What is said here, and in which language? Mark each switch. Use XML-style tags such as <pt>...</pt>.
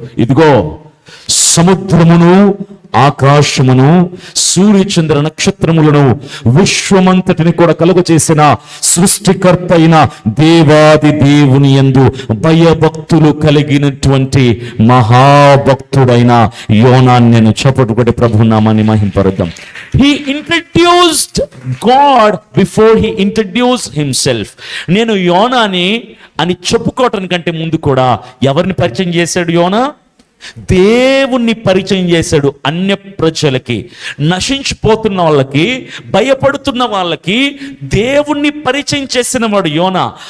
<te>ఇదిగో సముద్రమును, ఆకాశమును, సూర్యచంద్ర నక్షత్రములను, విశ్వమంతటిని కూడా కలుగ చేసిన సృష్టికర్త అయిన దేవాది దేవుని యందు భయభక్తులు కలిగినటువంటి మహాభక్తుడైన యోనాన్ని నేను చప్పట్లు కొట్టి ప్రభు నామాన్ని మహింపరుద్దాం.</te> <en>He introduced God before he introduced himself.</en> <te>నేను యోనాని అని చెప్పుకోవటానికంటే ముందు కూడా ఎవరిని పరిచయం చేశాడు యోనా? దేవుణ్ణి పరిచయం చేశాడు అన్య ప్రజలకి, నశించిపోతున్న వాళ్ళకి, భయపడుతున్న వాళ్ళకి దేవుణ్ణి పరిచయం చేసిన వాడు యోనా.</te>